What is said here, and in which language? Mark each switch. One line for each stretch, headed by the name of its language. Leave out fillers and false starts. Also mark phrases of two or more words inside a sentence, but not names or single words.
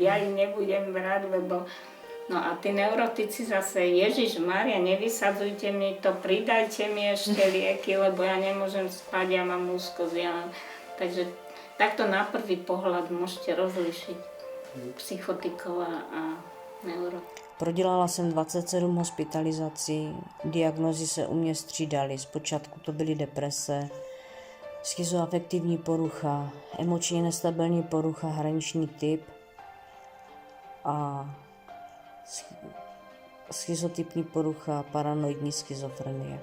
Slovak: Ja ich nebudem brať, lebo... No a tí neurotici zase, Ježišmária, nevysadzujte mi to, pridajte mi ešte lieky, lebo ja nemôžem spať, ja mám úzkosť. Takže takto na prvý pohľad môžete rozlišiť psychotikov a neurotikov.
Czech: Prodělala jsem 27 hospitalizací, diagnózy se u mě střídaly. Zpočátku to byly deprese, schizoafektivní porucha, emočně nestabilní porucha, hraniční typ a schizotypní porucha, paranoidní schizofrenie.